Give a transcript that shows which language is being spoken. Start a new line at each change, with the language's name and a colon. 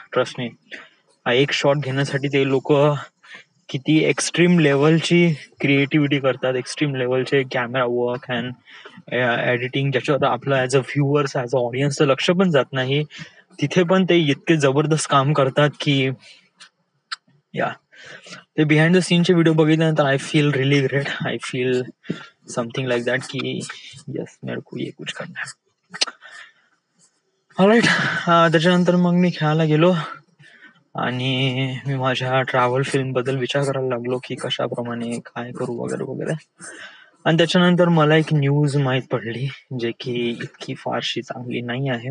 English: trust me,
Marathi: एक shot घेण्यासाठी ते लोक किती एक्स्ट्रीम लेवलची क्रिएटिव्हिटी करतात, एक्स्ट्रीम लेवलचे कॅमेरा वर्क अँड एडिटिंग, ज्याच्यावर आपलं as a viewers, as a ऑडियन्सचं लक्ष पण जात नाही, तिथे पण ते इतके जबरदस्त काम करतात की या ते बिहाइंड द सीनचे व्हिडिओ बघितल्यानंतर
English: I feel really great. I feel something like that की yes,
Hindi: मेरे को ये कुछ करना है.
Marathi: ऑलराईट, त्याच्यानंतर मग मी खेळायला गेलो आणि मी माझ्या ट्रॅव्हल फिल्म बद्दल विचार करायला लागलो की कशाप्रमाणे काय करू वगैरे वगैरे. आणि त्याच्यानंतर मला एक न्यूज माहीत पडली जे की इतकी फारशी चांगली नाही आहे.